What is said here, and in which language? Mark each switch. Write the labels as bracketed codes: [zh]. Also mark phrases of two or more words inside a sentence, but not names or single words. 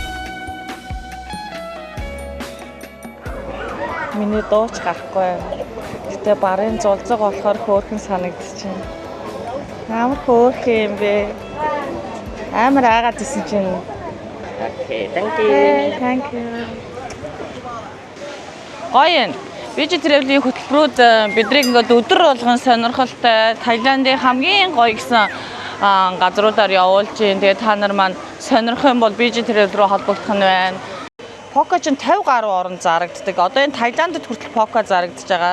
[mn] Миний дууч гарахгүй. Гэтэ барын зулцаг болохоор хөөрхөн санагдчихэв. Амар хөөрхөн юм бэ. Амар айгаад исэн чинь. [en] Окей, thank you. Thank you. [mn] Гоён. BJ Travel-ийн хөтөлбөрүүд биднийг ингээд өдөр болгон сонирхолтой Таиландын хамгийн гоё гэсэн газруудаар явуулж гин. Тэгээд та нар маань сонирх юм бол BG Travel руу холбогдох нь байна. Пока ч 50 гаруй орн зарагддаг. Одоо энэ Таиландд хүртэл пока зарагдаж байгаа.